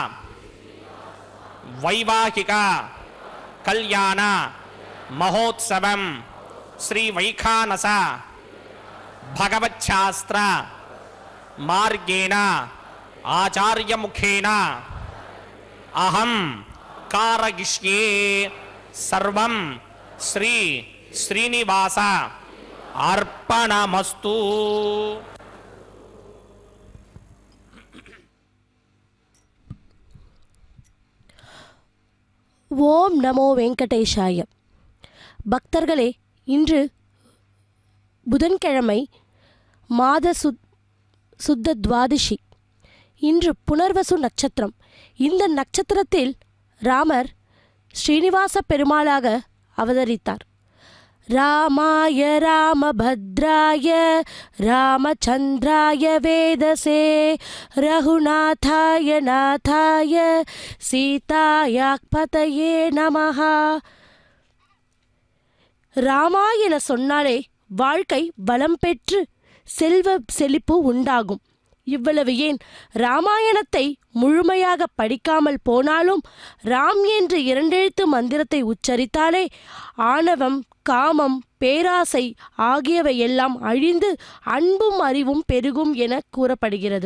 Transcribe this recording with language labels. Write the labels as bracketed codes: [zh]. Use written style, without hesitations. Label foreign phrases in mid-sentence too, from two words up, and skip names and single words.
[sa] वैवाहिक कल्याण महोत्सवं श्री वैखानस भगवच्छास्त्र मार्गेण आचार्यमुखेन अहं कारयिष्ये सर्वं श्री श्रीनिवास अर्पणमस्तु. ॐ नमो वेङ्कटेशाय. [ta] பக்தர்களே, இன்று புதன்கிழமை மாத சுத்த துவாதசி. இன்று புனர்வசு நட்சத்திரம். இந்த நட்சத்திரத்தில் ராமர் ஸ்ரீனிவாச பெருமாளாக அவதரித்தார். [sa] रामाय रामभद्राय रामचन्द्राय वेदसे रघुनाथाय नाथाय सीतायापतये नमः. [ta] ராமா என சொன்னாலே வாழ்க்கை வளம் பெற்று செல்வ செழிப்பு உண்டாகும். இவ்வளவு ஏன், ராமாயணத்தை முழுமையாக படிக்காமல் போனாலும் ராம் என்ற இரண்டெழுத்து மந்திரத்தை உச்சரித்தாலே ஆணவம், காமம், பேராசை ஆகியவை எல்லாம் அழிந்து அன்பும் அறிவும் பெருகும் என கூறப்படுகிறது.